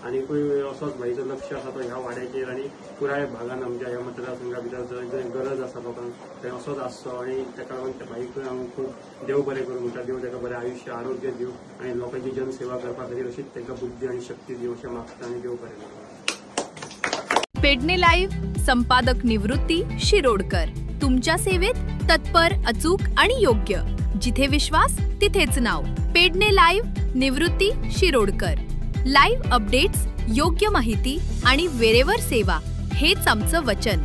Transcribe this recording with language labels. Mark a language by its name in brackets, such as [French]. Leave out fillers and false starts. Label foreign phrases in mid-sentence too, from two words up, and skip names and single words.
[Konkani] आनीकूय असोच भाईचो लक्ष आसा तो ह्या वाड्याचेर आणि पुराय भागान आमच्या ह्या मतदारसंघा भितर जंय गरज आसा लोकांक थंय असोच आसचो आणि ताका लागून त्या भाईकूय हांव खूब देव बरें करूं म्हणटा, देव ताका बरें आयुश्य आरोग्य दिवं आणि लोकांची जनसेवा करपा खातीर अशीच ताका बुद्धी आणि शक्ती दिवं अशें मागता आणि देव बरें करूं। [Marathi] पेडणे लाईव्ह संपादक निवृत्ती शिरोडकर तुमच्या सेवेत तत्पर, अचूक आणि योग्य। जिथे विश्वास तिथेच नाव। पेडणे लाईव्ह निवृत्ती शिरोडकर। [English] live updates, [Marathi] योग्य माहिती आणि वेरेवर सेवा हेच आमचं वचन।